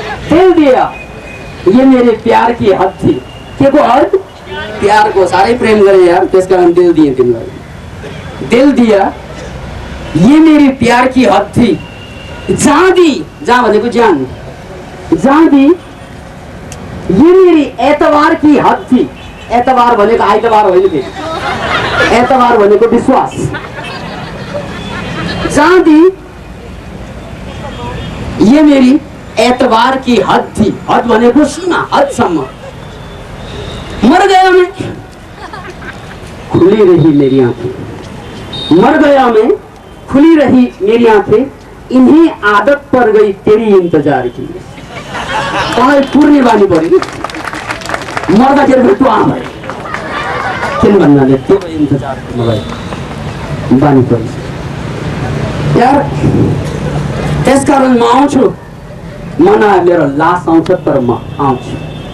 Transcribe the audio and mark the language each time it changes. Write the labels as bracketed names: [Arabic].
[Hindi] दिल दिया, ये मेरे प्यार की हद थी। [Nepali] के को हद? प्यार को, साह्रै प्रेम गरे यार, त्यसकारण दिल दिए तिमीलाई। [Hindi] दिल दिया, ये मेरी प्यार की हद थी, जहाँ दी, [Nepali] जहाँ भनेको जान, [Hindi] जहाँ दी, ये मेरी एतबार की हद थी। [Nepali] एतबार भनेको आइतबार होइन फेरि, एतबार भनेको विश्वास। [Hindi] जहाँ दी, ये मेरी एतबार की हद थी। [Nepali] हद भनेको सीमा, हदसम्म। [Hindi] मर गया मैं, खुली रही मेरी आंखें। मर गया मैं, खुली रही मेरी आंखें, इन्हें आदत पर गई तेरी इंतजार की। [Nepali] तँलाई पुर्ने बानी पर्यो, मर्दाखेरि फेरि तँ आमा किन भन्नाले त्यो इन्तजार मलाई बानी पर्यो यार। त्यसकारण म आउँछु, मन मेरो लास आउँछ, तर म आउँछु।